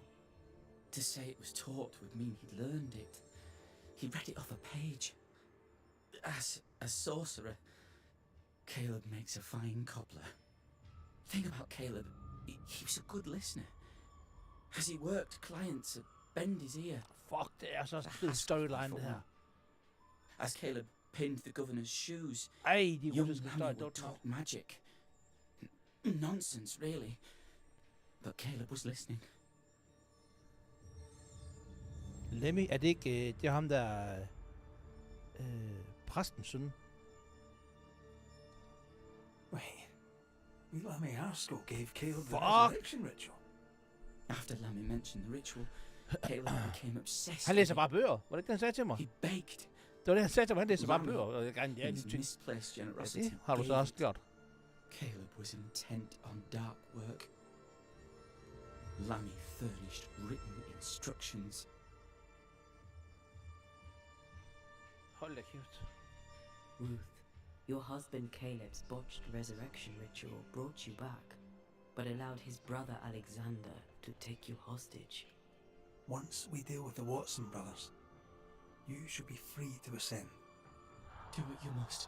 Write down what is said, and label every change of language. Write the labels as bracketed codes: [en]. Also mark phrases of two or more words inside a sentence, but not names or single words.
[en] To say it was taught would mean he'd learned it. He read it off a page. As a sorcerer, Caleb makes a fine cobbler. The thing about Caleb, he was a good listener. As he worked clients to bend his ear. [da] Fuck, det er så fed storyline, det her. [en] As Caleb pinned the governor's shoes, [da] Ej, de young russiske Lammy støj, [en] would talk magic. Nonsense, really. But Caleb was listening. [da] Lemmy, er det ikke... det er ham, der... præstens søn. [en] Wait. Lammy Haskell gave Caleb the Fuck! resurrection ritual. After Lammy mentioned the ritual, Caleb became obsessed. [da] Han læser bare bøger. Var det ikke det, han sagde til mig? [en] He begged. [da] Det var det, han sagde til mig. Han læser bare bøger. Og jeg gerne, ja, His de ting. misplaced Ja, generosity. det har du så også gjort. [en] Caleb was intent on dark work. Lammy furnished written instructions. [da] Hold da kæft. [en] Ruth, your husband Caleb's botched resurrection ritual brought you back. but allowed his brother Alexander to take you hostage. Once we deal with the Watson brothers, you should be free to ascend. Do what you must.